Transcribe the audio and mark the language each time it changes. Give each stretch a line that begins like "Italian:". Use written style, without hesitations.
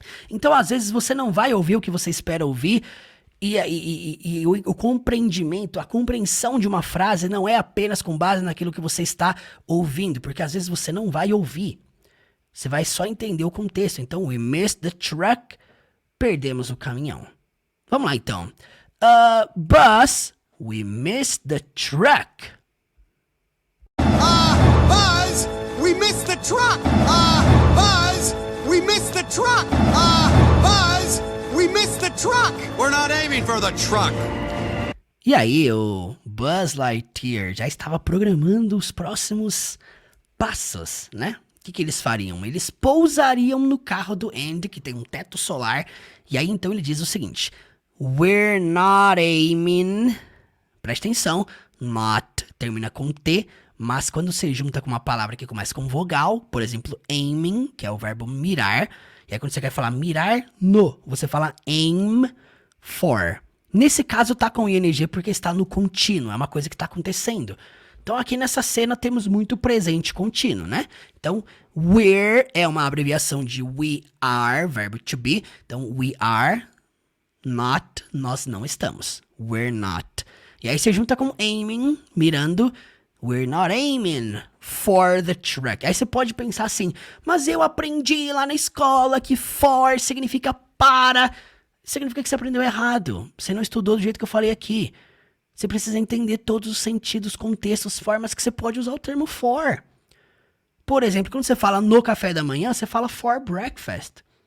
Portuguese: Então, às vezes, você não vai ouvir o que você espera ouvir, e o compreendimento, a compreensão de uma frase não é apenas com base naquilo que você está ouvindo, porque às vezes você não vai ouvir. Você vai só entender o contexto. Então,
English: we missed the truck,
Portuguese: perdemos o caminhão. Vamos lá, então.
English: Buzz, we missed the truck. Buzz, we missed the truck. Buzz, we missed the truck. Buzz, we missed the truck. We're not aiming for the truck.
Portuguese: E aí, o Buzz Lightyear já estava programando os próximos passos, né? O que eles fariam? Eles pousariam no carro do Andy, que tem um teto solar, e aí então ele diz o seguinte,
English: we're not aiming,
Portuguese: presta atenção, not termina com T, mas quando você junta com uma palavra que começa com vogal, por exemplo, aiming, que é o verbo mirar, e aí quando você quer falar mirar no, você fala aim for. Nesse caso tá com ing porque está no contínuo, é uma coisa que está acontecendo. Então aqui nessa cena temos muito presente contínuo, né? Então, we're é uma abreviação de we are, verbo to be. Então,
English: we are not,
Portuguese: nós não estamos. We're not. E aí você junta com aiming, mirando.
English: We're not aiming for the truck.
Portuguese: Aí você pode pensar assim, mas eu aprendi lá na escola que for significa para. Significa que você aprendeu errado. Você não estudou do jeito que eu falei aqui. Você precisa entender todos os sentidos, contextos, formas que você pode usar o termo for. Por exemplo, quando você fala no café da manhã, você fala
English: for breakfast.